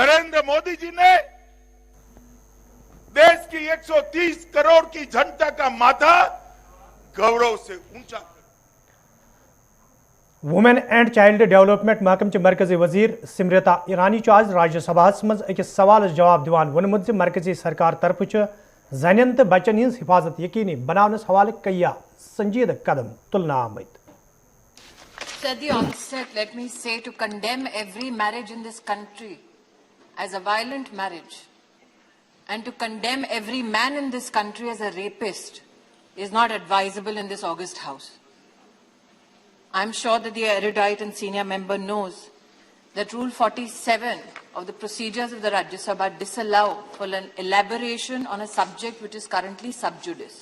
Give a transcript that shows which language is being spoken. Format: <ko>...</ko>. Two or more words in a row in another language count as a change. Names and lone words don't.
<hi>नरेंद्र मोदी जी ने देश की 130 करोड़ की जनता का माथा गौरव से ऊंचा कर।</hi> <en>women and child development</en> <ks>महकम के मरकजी वजीर सिमरता ईरानी आज राज्यसभा मज अकिस सवाल जवाब दिवान वोनमुत मरकजी सरकार तरफ जन तो बच्चन हज हिफाजत यकीनी बनावनस हवाले कया संजीद कदम तुलना आमद।</ks> <en>At the onset, let me say to condemn every marriage in this country as a violent marriage and to condemn every man in this country as a rapist is not advisable in this august house. I'm sure that the erudite and senior member knows that Rule 47 of the procedures of the Rajya Sabha disallow for an elaboration on a subject which is currently sub judice.</en>